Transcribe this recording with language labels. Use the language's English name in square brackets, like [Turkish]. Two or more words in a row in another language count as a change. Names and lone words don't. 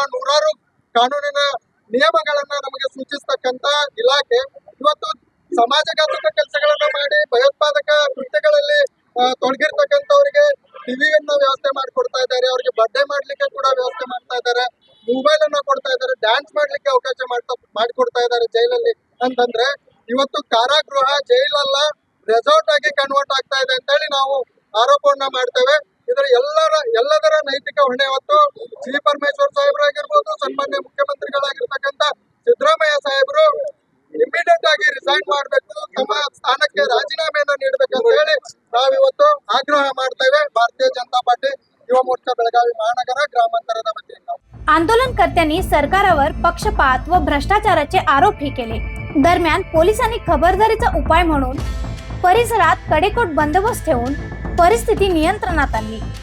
[Kannada] ನೂರಾರು ಕಾನೂನಿನ ನಿಯಮಗಳನ್ನ ನಮಗೆ ಸೂಚಿಸ್ತಕ್ಕಂತ ಇಲಾಖೆ ಇವತ್ತು ಸಮಾಜಘಾತಕ ಕೆಲಸಗಳನ್ನ ಮಾಡಿ ಭಯೋತ್ಪಾದಕ ಕೃತ್ಯಗಳಲ್ಲಿ ತೊಡಗಿರ್ತಕ್ಕಂಥವ್ರಿಗೆ ಟಿವಿಯನ್ನ ವ್ಯವಸ್ಥೆ ಮಾಡಿಕೊಡ್ತಾ ಇದ್ದಾರೆ, ಅವರಿಗೆ ಬರ್ಡೇ ಮಾಡ್ಲಿಕ್ಕೆ ಕೂಡ ವ್ಯವಸ್ಥೆ ಮಾಡ್ತಾ ಇದ್ದಾರೆ, ಮೊಬೈಲ್ ಅನ್ನ ಕೊಡ್ತಾ ಇದ್ದಾರೆ, ಡ್ಯಾನ್ಸ್ ಮಾಡ್ಲಿಕ್ಕೆ ಅವಕಾಶ ಮಾಡಿಕೊಡ್ತಾ ಇದ್ದಾರೆ ಜೈಲಲ್ಲಿ ಅಂತಂದ್ರೆ ಇವತ್ತು ಕಾರಾಗೃಹ ಜೈಲಲ್ಲ ರೆಸಾರ್ಟ್ ಆಗಿ ಕನ್ವರ್ಟ್ ಆಗ್ತಾ ಇದೆ ಅಂತ ಹೇಳಿ ನಾವು ಆರೋಪವನ್ನ ಮಾಡ್ತೇವೆ। ಇದರ ಎಲ್ಲದರ ನೈತಿಕ ಹೊಣೆ ಹೊತ್ತು ಜಿ ಪರಮೇಶ್ವರ್ ಸಾಹೇಬರಾಗಿರ್ಬೋದು, ಸನ್ಮಾನ್ಯ ಮುಖ್ಯಮಂತ್ರಿಗಳಾಗಿರ್ತಕ್ಕಂಥ ಸಿದ್ದರಾಮಯ್ಯ ಸಾಹೇಬರು ಇಮಿಡಿಯೇಟ್ ಆಗಿ ರಿಸೈನ್ ಮಾಡಬೇಕು, ತಮ್ಮ ಸ್ಥಾನಕ್ಕೆ ರಾಜೀನಾಮೆಯನ್ನ ನೀಡಬೇಕಂತ ಹೇಳಿ ನಾವಿವತ್ತು ಆಗ್ರಹ ಮಾಡ್ತೇವೆ। [Marathi] भारतीय जनता पार्टी युवा मोर्चा बेळगावी महानगर ग्रामांतರದ वतीने आंदोलनकर्त्यांनी सरकारवर पक्षपात व भ्रष्टाचाराचे आरोपही केले। दरम्यान पोलिसांनी खबरदारीचा उपाय म्हणून परिसरात कडेकोट बंदोबस्त ठेवून परिस्थिती नियंत्रणात आणली।